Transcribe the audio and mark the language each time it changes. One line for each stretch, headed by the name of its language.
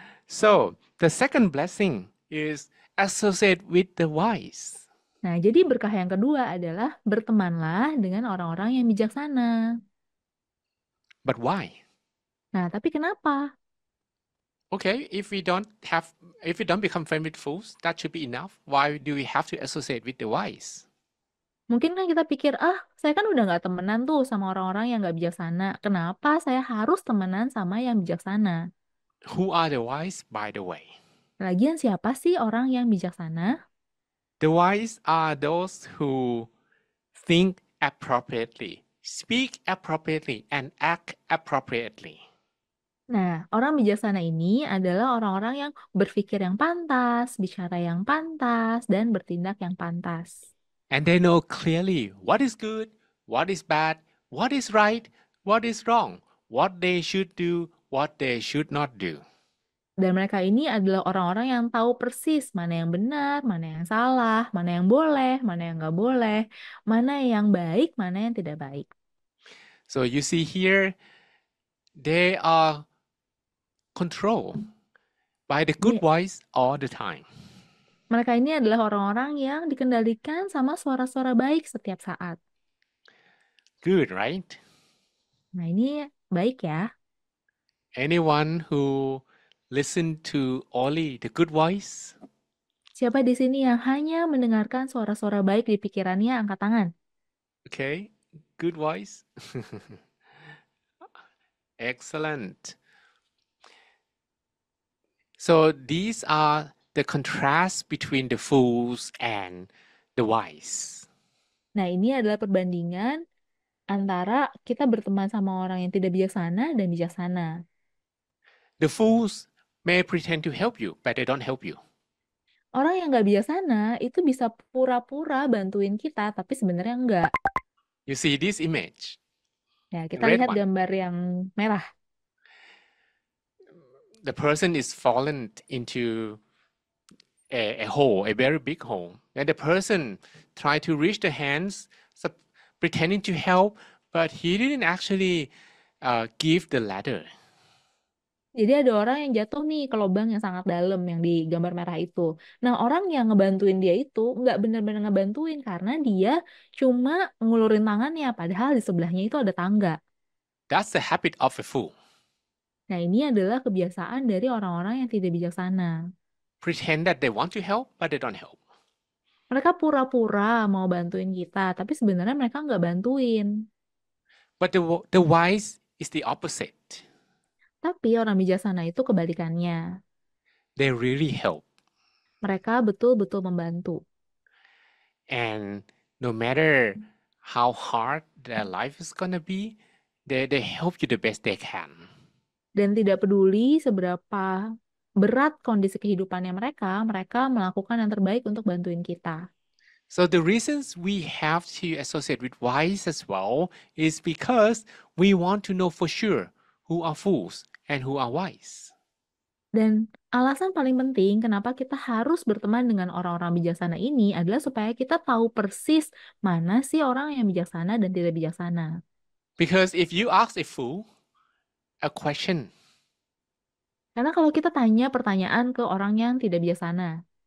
English: So, the second blessing is associate with the wise.
Indonesian: Nah, jadi berkah yang kedua adalah bertemanlah dengan orang-orang yang bijaksana.
English: But why?
Indonesian: Nah, tapi kenapa?
English: Okay, if we don't become friends with fools, that should be enough. Why do we have to associate with the wise?
Indonesian: Mungkin kan kita pikir, saya kan udah nggak temenan tuh sama orang-orang yang nggak bijaksana. Kenapa saya harus temenan sama yang bijaksana?
English: Who are the wise, by the way?
Indonesian: Lagian siapa sih orang yang bijaksana?
English: The wise are those who think appropriately, speak appropriately, and act appropriately.
Indonesian: Nah, orang bijaksana ini adalah orang-orang yang berpikir yang pantas, bicara yang pantas, dan bertindak yang pantas.
English: And they know clearly what is good, what is bad, what is right, what is wrong, what they should do, what they should not do.
Indonesian: Dan mereka ini adalah orang-orang yang tahu persis mana yang benar, mana yang salah, mana yang boleh, mana yang nggak boleh, mana yang baik, mana yang tidak baik.
English: So you see here, they are controlled by the good
Indonesian: Ini,
English: wise all the time.
Indonesian: mereka ini adalah orang-orang yang dikendalikan sama suara-suara baik setiap saat.
English: Good, right?
Indonesian: Nah, ini baik ya.
English: Anyone who listen to only the good voice?
Indonesian: Siapa di sini yang hanya mendengarkan suara-suara baik di pikirannya, angkat tangan.
English: Okay, good voice. Excellent. So these are the contrast between the fools and the wise.
Indonesian: Nah, ini adalah perbandingan antara kita berteman sama orang yang tidak bijaksana dan bijaksana.
English: The fools may pretend to help you, but they don't help you.
Indonesian: Orang yang nggak bijaksana itu bisa pura-pura bantuin kita, tapi sebenarnya enggak.
English: You see this image,
Indonesian: Ya, kita
English: red
Indonesian: lihat
English: one.
Indonesian: gambar yang merah.
English: The person is fallen into a hole, a very big hole. And the person tried to reach the hands, pretending to help, but he didn't actually give the ladder.
Indonesian: Jadi ada orang yang jatuh nih ke lubang yang sangat dalam yang di gambar merah itu. Nah, orang yang ngebantuin dia itu nggak benar-benar ngebantuin karena dia cuma ngulurin tangannya, padahal di sebelahnya itu ada tangga.
English: That's the habit of a fool.
Indonesian: Nah, ini adalah kebiasaan dari orang-orang yang tidak bijaksana.
English: Pretend that they want to help, but they don't help.
Indonesian: Mereka pura-pura mau bantuin kita, tapi sebenarnya mereka nggak bantuin.
English: But the wise is the opposite.
Indonesian: Tapi orang bijaksana itu kebalikannya.
English: They really help.
Indonesian: Mereka betul-betul membantu.
English: And no matter how hard their life is gonna be, they help you the best they can.
Indonesian: Dan tidak peduli seberapa berat kondisi kehidupannya mereka, mereka melakukan yang terbaik untuk bantuin kita.
English: So the reasons we have to associate with wise as well is because we want to know for sure who are fools and who are wise.
Indonesian: Dan alasan paling penting kenapa kita harus berteman dengan orang-orang bijaksana ini adalah supaya kita tahu persis mana sih orang yang bijaksana dan tidak bijaksana.
English: Because if you ask a fool a question,
Indonesian: Karena kalau kita tanya pertanyaan ke orang yang tidak bijaksana,